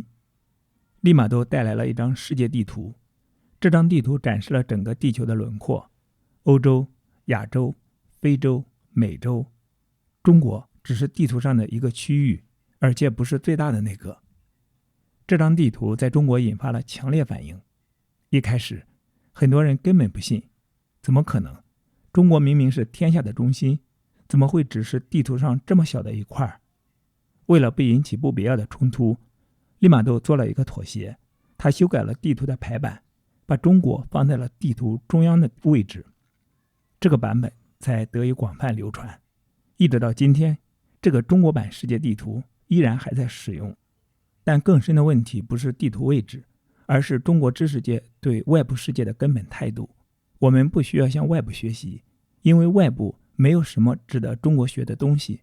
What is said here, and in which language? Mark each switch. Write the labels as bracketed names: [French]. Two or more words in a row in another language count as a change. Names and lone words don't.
[Chinese] 利瑪竇帶來了一張世界地圖，這張地圖展示了整個地球的輪廓，歐洲、亞洲、非洲、美洲，中國只是地圖上的一個區域，而且不是最大的那個。這張地圖在中國引發了強烈反應。一開始，很多人根本不信，怎麼可能？中國明明是天下的中心，怎麼會只是地圖上這麼小的一塊？為了不引起不必要的衝突，利瑪竇做了一個妥協，他修改了地圖的排版，把中國放在了地圖中央的位置。這個版本才得以廣泛流傳，一直到今天，這個中國版世界地圖依然還在使用。但更深的問題不是地圖位置，而是中國知識界對外部世界的根本態度。我們不需要向外部學習，因為外部沒有什麼值得中國學的東西。